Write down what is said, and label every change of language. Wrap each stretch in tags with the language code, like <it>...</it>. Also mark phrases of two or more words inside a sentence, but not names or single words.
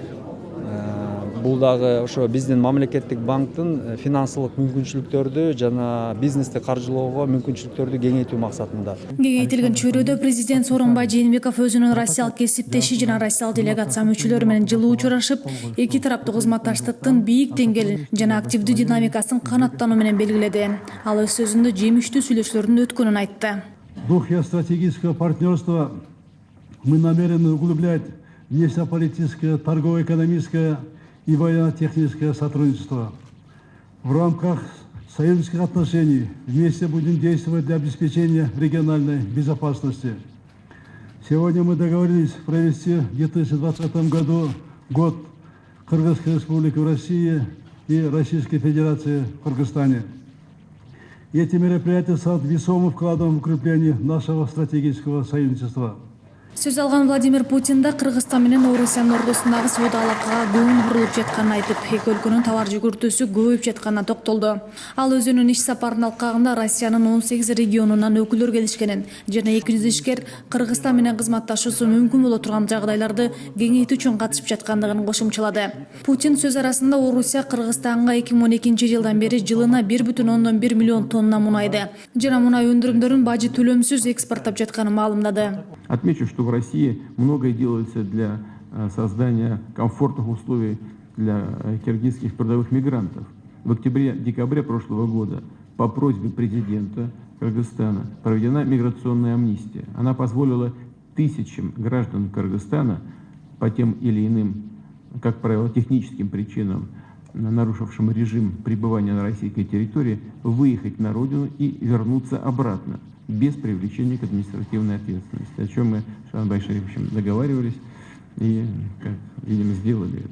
<ky>Бул дагы ошо биздин мамлекеттик банктын финансылык мүмкүнчүлүктөрдү жана бизнести каржылоого мүмкүнчүлүктөрдү кеңейтүү максатында. Кеңейтилген чөйрөдө президент Сооронбай Жээнбеков өзүнүн россиялык кесиптеши жана россиялык делегация мүчөлөрү менен жылуу учурашып, эки тараптуу кызматташтыктын бийик деңгээлин жана активдүү динамикасын канаттануу менен белгиледи. Ал өз сөзүндө жемиштүү сүйлөшүүлөрдүн өткөнүн айтты.</ky> <ru>В духе стратегического партнерства мы намерены углублять внешнеполитическое, торгово-экономическое и военно-техническое сотрудничество. В рамках союзнических отношений вместе будем действовать для обеспечения региональной безопасности. Сегодня мы договорились провести в 2020 году год Кыргызской Республики в России и Российской Федерации в Кыргызстане. Эти мероприятия станут весомым вкладом в укрепление нашего стратегического союзничества.</ru> <ky>Сөз алган Владимир Путин да Кыргызстан менен Орусиянын ортосундагы соода алакага көңүл бурулуп жатканын айтып, эки өлкөнүн товар жүгүртүүсү көбөйүп жатканына токтолду. Ал өзүнүн иш сапарынын алкагында Россиянын 18 регионунан өкүлдөр келишкенин жана 200 ишкер Кыргызстан менен кызматташуусу мүмкүн боло турган жагдайларды кеңейтүү үчүн катышып жаткандыгын кошумчалады. Путин сөз арасында Орусия Кыргызстанга 2012 жылдан бери жылына 1,1 миллион тонна мунайды жана мунай өндүрүмдөрүн бажы төлөмсүз экспорттоп жатканын маалымдады.</ky> <ru>Отмечу, что в России многое делается для создания комфортных условий для киргизских трудовых мигрантов. В октябре-декабре прошлого года по просьбе президента Кыргызстана проведена миграционная амнистия. Она позволила тысячам граждан Кыргызстана по тем или иным, как правило, техническим причинам, нарушившим режим пребывания на российской территории, выехать на родину и вернуться обратно без привлечения к административной ответственности, о чем мы с Шанбай Шариповичем договаривались и, как видимо, сделали это.</ru>